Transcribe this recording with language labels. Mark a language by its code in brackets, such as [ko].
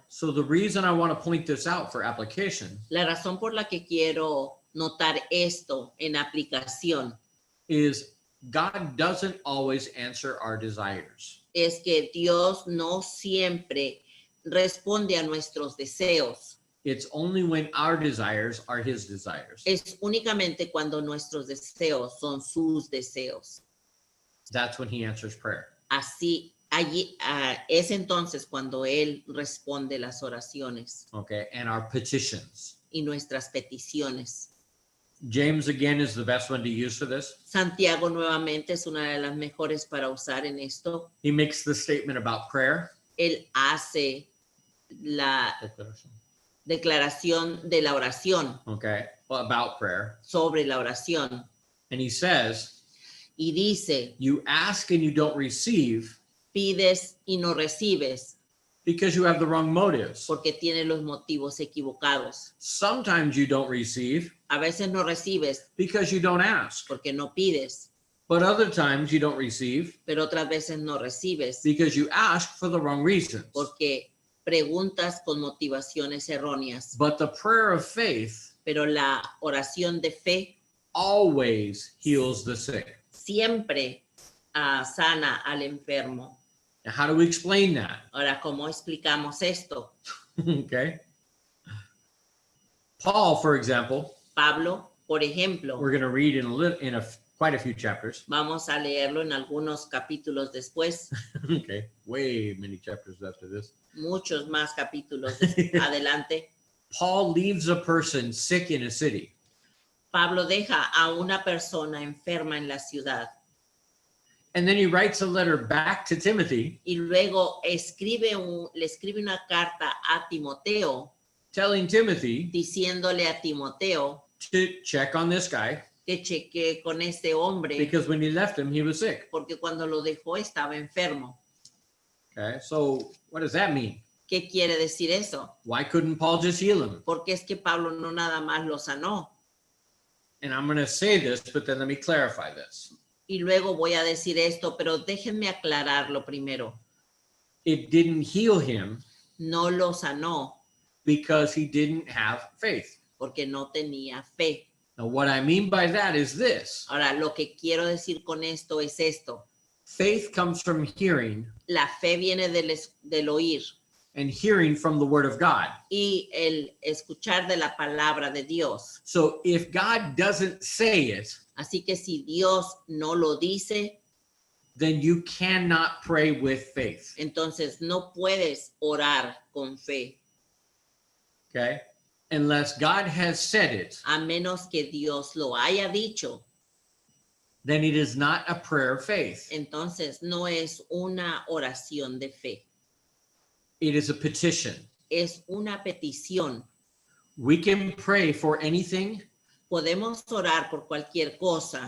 [en] So the reason I want to point this out for application [es] La razón por la que quiero notar esto en aplicación [en] is God doesn't always answer our desires. [es] es que Dios no siempre responde a nuestros deseos. [en] It's only when our desires are his desires. [es] Es únicamente cuando nuestros deseos son sus deseos. [en] That's when he answers prayer. [es] Así, allí es entonces cuando Él responde las oraciones [en] Okay. And our petitions. [es] y nuestras peticiones. [en] James again is the best one to use for this. [es] Santiago nuevamente es una de las mejores para usar en esto. [en] He makes the statement about prayer. [es] Él hace la declaración de la oración, [en] Okay. Well, about prayer. [es] sobre la oración, [en] And he says, [es] y dice, [en] you ask and you don't receive [es] pides y no recibes [en] because you have the wrong motives. [es] porque tienes los motivos equivocados. [en] Sometimes you don't receive [es] A veces no recibes [en] because you don't ask. [es] porque no pides, [en] But other times you don't receive [es] pero otras veces no recibes [en] because you ask for the wrong reasons. [es] porque preguntas con motivaciones erróneas. [en] But the prayer of faith [es] Pero la oración de fe [en] always heals the sick. [es] siempre sana al enfermo. [en] Now, how do we explain that? [es] Ahora, ¿cómo explicamos esto? [en] Okay. Paul, for example, [es] Pablo, por ejemplo, [en] we're going to read in quite a few chapters. [es] vamos a leerlo en algunos capítulos después, [en] Okay. Way many chapters after this. [es] muchos más capítulos adelante. [en] Paul leaves a person sick in a city. [es] Pablo deja a una persona enferma en la ciudad [en] And then he writes a letter back to Timothy [es] y luego le escribe una carta a Timoteo [en] telling Timothy [es] diciéndole a Timoteo [en] to check on this guy [es] que chequee con este hombre [en] because when he left him, he was sick. [es] porque cuando lo dejó estaba enfermo. [en] Okay. So what does that mean? [es] ¿Qué quiere decir eso? [en] Why couldn't Paul just heal him? [es] Porque es que Pablo no nada más lo sanó. [en] And I'm going to say this, but then let me clarify this. [es] Y luego voy a decir esto, pero déjenme aclararlo primero. [en] It didn't heal him [es] No lo sanó [en] because he didn't have faith. [es] porque no tenía fe. [en] Now, what I mean by that is this. [es] Ahora, lo que quiero decir con esto es esto. [en] Faith comes from hearing, [es] La fe viene del oír [en] and hearing from the word of God. [es] y el escuchar de la palabra de Dios. [en] So if God doesn't say it, [es] Así que si Dios no lo dice, [en] then you cannot pray with faith. [es] entonces no puedes orar con fe, [en] Okay? Unless God has said it, [es] a menos que Dios lo haya dicho. [en] then it is not a prayer of faith. [es] Entonces no es una oración de fe, [en] It is a petition. [es] es una petición. [en] We can pray for anything [es] Podemos orar por cualquier cosa